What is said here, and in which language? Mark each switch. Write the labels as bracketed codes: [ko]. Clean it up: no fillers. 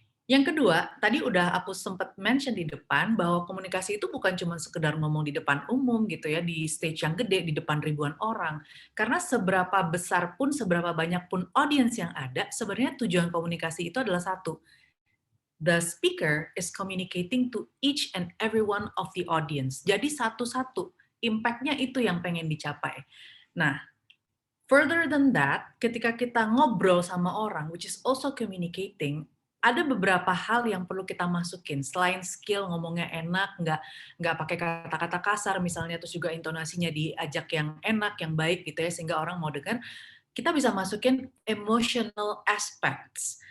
[id] Yang kedua, tadi udah aku sempat mention di depan bahwa komunikasi itu bukan cuma sekedar ngomong di depan umum gitu ya, di stage yang gede, di depan ribuan orang. Karena seberapa besar pun, seberapa banyak pun audience yang ada, sebenarnya tujuan komunikasi itu adalah satu. [en] The speaker is communicating to each and every one of the audience. [id] Jadi satu-satu, impact-nya itu yang pengen dicapai. Nah, [en] further than that, [id] ketika kita ngobrol sama orang, [en] which is also communicating, [id] ada beberapa hal yang perlu kita masukin. Selain skill ngomongnya enak, nggak pakai kata-kata kasar misalnya, terus juga intonasinya diajak yang enak, yang baik gitu ya, sehingga orang mau dengar, kita bisa masukin [en] emotional aspects.